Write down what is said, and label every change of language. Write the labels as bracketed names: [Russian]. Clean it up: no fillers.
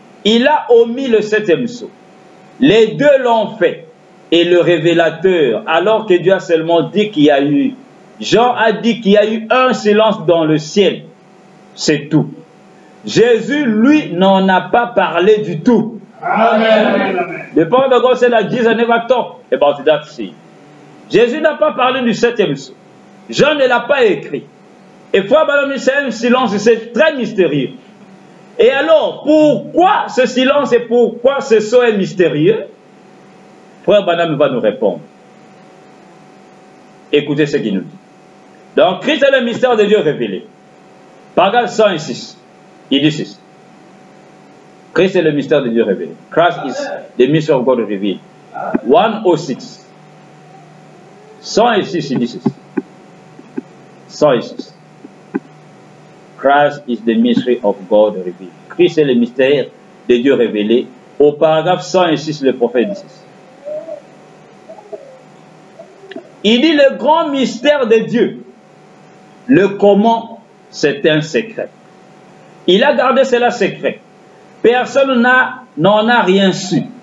[French] Il a omis le 7e sceau. Les deux l'ont fait. Et le révélateur, alors que Dieu a seulement dit qu'il y a eu, Jean a dit qu'il y a eu un silence dans le ciel. C'est tout. Jésus, lui, n'en a pas parlé du tout. Amen. [English] The prophet of God said that Jesus never talked about that sea. [French] Jésus n'a pas parlé du 7e sceau. Jean ne l'a pas écrit. Et frère Branham, c'est un silence, c'est très mystérieux. Et alors, pourquoi ce silence et pourquoi ce sceau est mystérieux? Frère Branham va nous répondre. Écoutez ce qu'il nous dit. Donc, Christ est le mystère de Dieu révélé. Paragraphe 106. Il dit ceci. Christ est le mystère de Dieu révélé. [English] Christ is the mystery of God revealed. 106. [French] 106, il dit ceci. 106. [English] Christ is the mystery of God revealed. [French] Christ est le mystère de Dieu révélé. Au paragraphe 106, le prophète dit ceci. Il dit le grand mystère de Dieu. Le comment, c'est un secret. Il a gardé cela secret. Personne n'en a rien su.